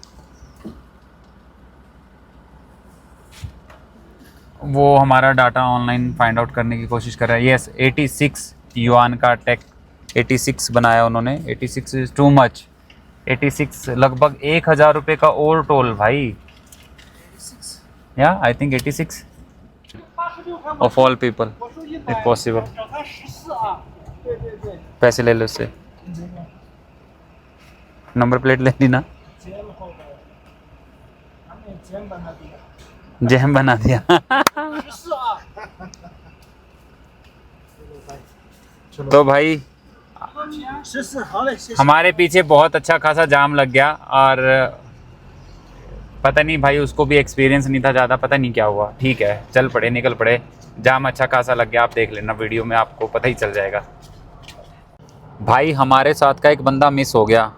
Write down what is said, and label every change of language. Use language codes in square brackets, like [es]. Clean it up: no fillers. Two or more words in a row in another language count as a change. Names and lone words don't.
[hi] वो हमारा डाटा ऑनलाइन [en] find out [hi] करने की कोशिश कर रहा है। यस 86 युआन का टैग 86 बनाया उन्होंने। [en] 86 is too much. [hi] 86 लगभग 1000 रुपये का और टोल भाई। [en] ya I think 86 of all people if possible. [zh] 找他14啊。对对对。 [hi] पैसे ले लो उससे, नंबर प्लेट ले ली ना। जैम बना दिया [zh] 14啊。 [hi] तो भाई [zh] 14 好嘞，谢谢。 [hi] हमारे पीछे बहुत अच्छा खासा जाम लग गया और पता नहीं भाई उसको भी एक्सपीरियंस नहीं था ज़्यादा, पता नहीं क्या हुआ। ठीक है चल पड़े, निकल पड़े। जाम अच्छा खासा लग गया, आप देख लेना वीडियो में, आपको पता ही चल जाएगा। भाई हमारे साथ का एक बंदा मिस हो गया।